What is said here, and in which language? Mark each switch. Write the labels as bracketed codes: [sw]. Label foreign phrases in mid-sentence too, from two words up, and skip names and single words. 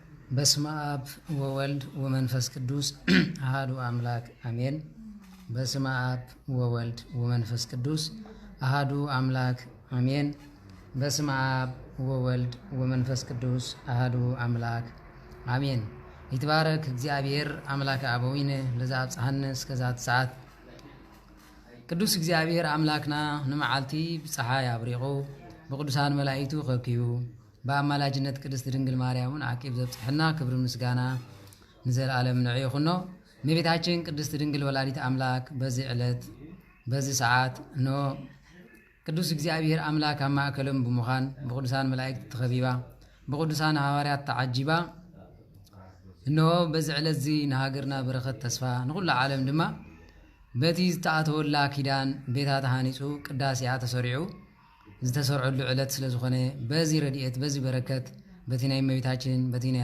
[gez] በስመ አብ ወወልድ ወመንፈስ ቅዱስ አሐዱ አምላክ አሜን። በስመ አብ ወወልድ ወመንፈስ ቅዱስ አሐዱ አምላክ አሜን። በስመ አብ ወወልድ ወመንፈስ ቅዱስ አሐዱ አምላክ አሜን። ይትባረክ እግዚአብሔር አምላከ አበዊነ ለዘአብጽሐነ እስከዛት ሰዓት። [ti] ቅዱስ እግዚአብሔር አምላክና ንመዓልቲ ብፀሓይ አብሪቑ በቅዱሳን መላእክቱ ከኪዩ በአማላጅነት ቅድስት ድንግል ማርያምን አቂብ ዘብጽሕና ክብር ምስጋና ንዘላለም ንዑ ይኹኖ። [am] እመቤታችን ቅድስት ድንግል ወላዲት አምላክ በዚህ ዕለት በዚህ ሰዓት [ti] ኖ ቅዱስ እግዚአብሔር አምላክ ኣብ ማእከሎም ብምዃን በቅዱሳን መላእክት ተኸቢባ በቅዱሳን ሐዋርያት ተዓጂባ [am] እነሆ በዚህ ዕለት [ti] እዚ ንሃገርና በረኸት ተስፋ ንኹሉ ዓለም ድማ በቲ ዝተኣተወላ ኪዳን ቤታ ተሃኒፁ ቅዳሴያ ተሰሪዑ ዝተሰርዐሉ ዕለት ስለ ዝኾነ በዚ ረድኤት በዚ በረከት በቲ ናይ እመቤታችን በቲ ናይ